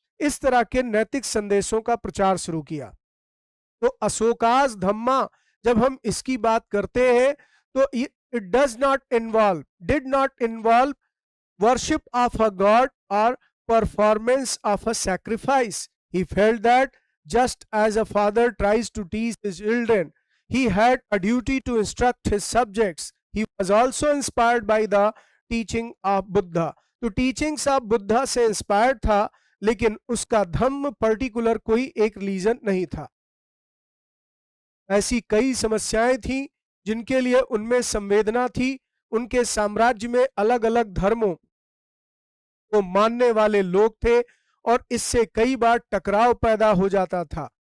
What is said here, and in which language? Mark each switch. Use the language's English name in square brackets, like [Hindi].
[Hindi] इस तरह के नैतिक संदेशों का प्रचार शुरू किया। तो अशोकास धम्मा, जब हम इसकी बात करते हैं तो [English] It did not involve worship of a god or performance of a sacrifice. He felt that just as a father tries to teach his children, he had a duty to instruct his subjects. He was also inspired by the teaching of Buddha. [Hindi] तो teachings of Buddha से inspired था, लेकिन उसका धम्म particular कोई एक religion नहीं था। ऐसी कई समस्याएं थी जिनके लिए उनमें संवेदना थी। उनके साम्राज्य में अलग अलग धर्मों को मानने वाले लोग थे और इससे कई बार टकराव पैदा हो जाता था।